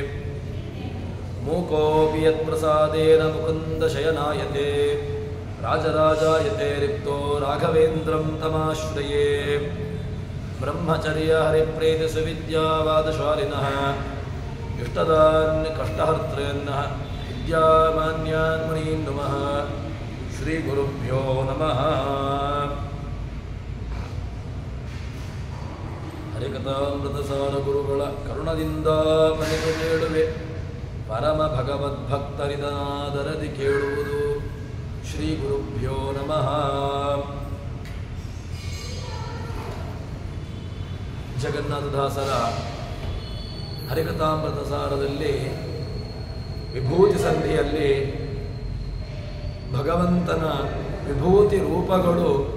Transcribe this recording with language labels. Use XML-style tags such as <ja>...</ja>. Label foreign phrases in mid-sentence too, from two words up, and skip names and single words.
<sa>मूकोऽपि यत्प्रसादेन मुकुन्दशयनायते राजराजायते रिक्तो राघवेन्द्रं तमाश्रये। ब्रह्मचर्य हरिप्रीतिसुविद्यावादशालिनः इष्टदान् कष्टहर्तॄन्नः विद्यामान्यान् मुनीन् नुमः। श्रीगुरुभ्यो नमः।</sa> <kn>ಹರಿಕಥಾಮೃತಸಾರ ಗುರುಗಳ ಕರುಣದಿಂದ ಮನೆಗೆ ಬೇಡುವೆ ಪರಮ ಭಗವದ್ಭಕ್ತರಿದನಾದರದಿ ಕೇಳುವುದು.</kn> <sa>ಶ್ರೀ ಗುರುಭ್ಯೋ ನಮಃ.</sa> <kn>ಜಗನ್ನಾಥದಾಸರ ಹರಿಕಥಾಮೃತಸಾರದಲ್ಲಿ ವಿಭೂತಿ ಸಂಧಿಯಲ್ಲಿ ಭಗವಂತನ ವಿಭೂತಿ ರೂಪಗಳು</kn>